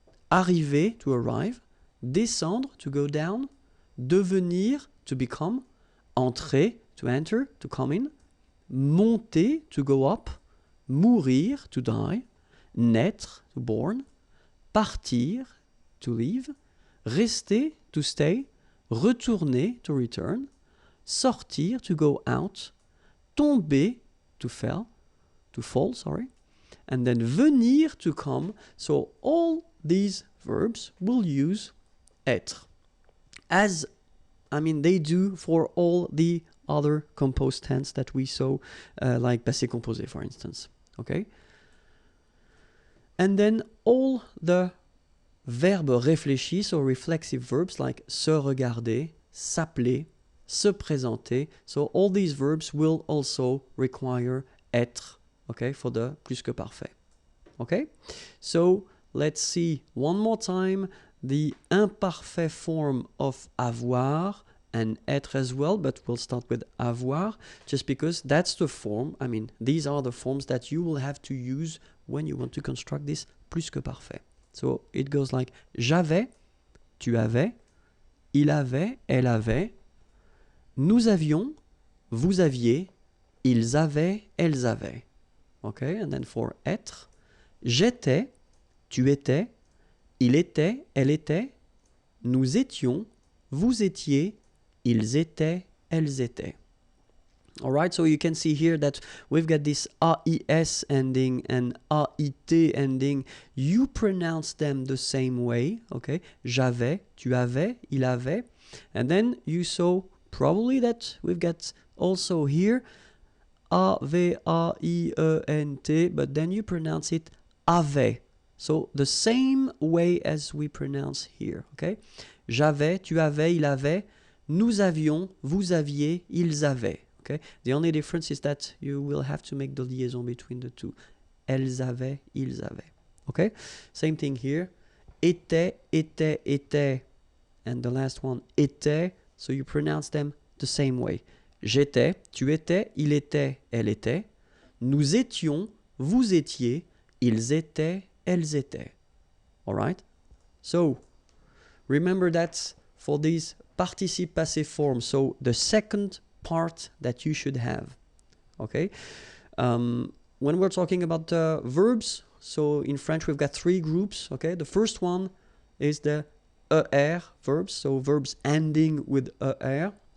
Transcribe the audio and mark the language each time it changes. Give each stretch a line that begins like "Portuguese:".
English: arriver, to arrive, descendre, to go down, devenir, to become, entrer, to enter, to come in, monter, to go up, mourir, to die, naître, to born, partir, to leave, rester, to stay, retourner, to return, sortir, to go out, tomber, to fall, and then venir, to come. So all these verbs will use être, as they do for all the other composed tense that we saw, like passé composé, for instance. Okay? And then all the verbes réfléchis, so reflexive verbs like se regarder, s'appeler, se présenter. So all these verbs will also require être, okay, for the plus que parfait. Okay? So let's see one more time the imparfait form of avoir and être as well, but we'll start with avoir just because that's the form. These are the forms that you will have to use when you want to construct this plus que parfait. So it goes like
French: j'avais, tu avais, il avait, elle avait, nous avions, vous aviez, ils avaient, elles avaient.
English: Okay, and then for
French: être, j'étais, tu étais, il était, elle était, nous étions, vous étiez, ils étaient, elles étaient.
English: All right, so you can see here that we've got this AIS ending and AIT ending. You pronounce them the same way, okay?
French: J'avais, tu avais, il avait.
English: And then you saw probably that we've got also here A-V-A-I-E-N-T, but then you pronounce it avait. So the same way as we pronounce here, okay?
French: J'avais, tu avais, il avait, nous avions, vous aviez, ils avaient.
English: Okay? The only difference is that you will have to make the liaison between the two.
French: Elles avaient, ils avaient.
English: Okay? Same thing here.
French: Était, était, était.
English: And the last one, était. So you pronounce them the same way.
French: J'étais, tu étais, il était, elle était. Nous étions, vous étiez, ils étaient, elles étaient.
English: All right? So, remember that for these participe passé forms, so the second part that you should have. Okay? When we're talking about verbs, so in French we've got three groups. Okay? The first one is the ER verbs, so verbs ending with ER.